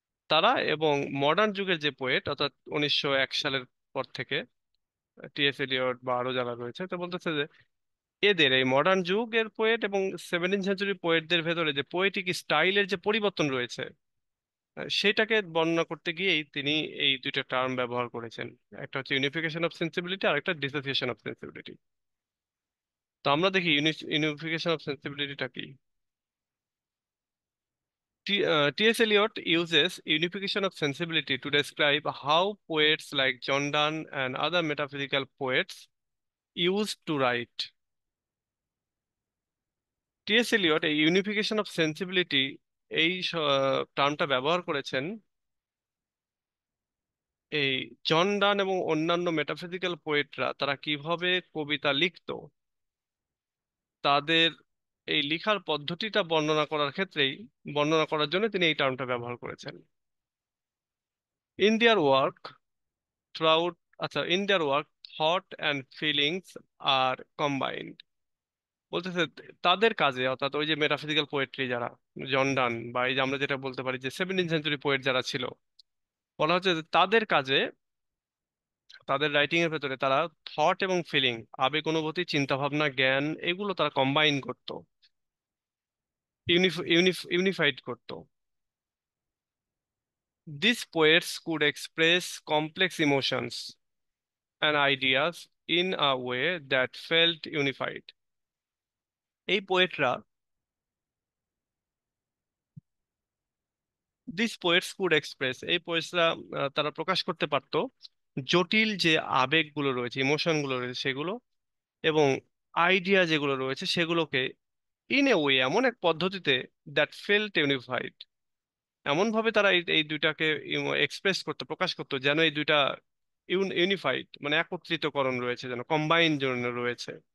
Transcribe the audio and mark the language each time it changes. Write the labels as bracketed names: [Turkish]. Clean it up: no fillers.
[Bangla] তারা এবং মডার্ন যুগের যে পোয়েট, অর্থাৎ 1901 সালের পর থেকে টিএস এলিয়ট বা আরো যারা রয়েছে, তো বলতেছে যে এদের এই মডার্ন যুগের পোয়েট এবং 17th সেঞ্চুরি পোয়েটদের ভেতরে যে পোয়েটিক স্টাইলের যে পরিবর্তন রয়েছে, সেটাকে বর্ণনা করতে গিয়েই তিনি এই দুইটা টার্ম ব্যবহার করেছেন। একটা হচ্ছে ইউনিফিকেশন অফ সেন্সিবিলিটি আর একটা ডিসোসিয়েশন অফ সেন্সিবিলিটি। তো আমরা দেখি ইউনিফিকেশন অফ সেন্সিবিলিটিটা কি। [English] T.S. Eliot uses unification of sensibility to describe how poets like John Donne and other metaphysical poets used to write. [Bangla] T.S.. Elliot এই ইউনিফিকেশন অফ সেন্সিবিলিটি এই টার্মটা ব্যবহার করেছেন এই জন ডান এবং অন্যান্য মেটাফিজিক্যাল পোয়েটরা তারা কিভাবে কবিতা লিখতো, তাদের এই লিখার পদ্ধতিটা বর্ণনা করার জন্য তিনি এই টার্মটা ব্যবহার করেছেন। [English] In their work throughout, আচ্ছা, in their work thought and feelings are combined. [Bangla] বলতেছে তাদের কাজে, অর্থাৎ ওই যে মেটাফিজিক্যাল পোয়েট্রি যারা, জন ডান বা এই যে আমরা যেটা বলতে পারি যে 17th সেঞ্চুরি পোয়েট যারা ছিল, বলা হচ্ছে যে তাদের কাজে, তাদের রাইটিং এর ভেতরে তারা থট এবং ফিলিং, আবেগ অনুভূতি চিন্তা ভাবনা জ্ঞান, এগুলো তারা কম্বাইন করতো, ইউনিফাইড করতো। [English] These poets could express complex emotions and ideas in a way that felt unified. [Bangla] এই পোয়েটরা, [English] this poets could express, [Bangla] এই পোয়েটসরা তারা প্রকাশ করতে পারতো জটিল যে আবেগগুলো রয়েছে, ইমোশন গুলো রয়েছে সেগুলো, এবং আইডিয়া যেগুলো রয়েছে সেগুলোকে [English] in a way, [Bangla] এমন এক পদ্ধতিতে, [English] that felt unified, [Bangla] এমন ভাবে তারা এই দুইটাকে এক্সপ্রেস করতো, প্রকাশ করতো, যেন এই দুইটা ইউনিফাইড মানে একত্রিতকরণ রয়েছে, যেন কম্বাইন জন্য রয়েছে।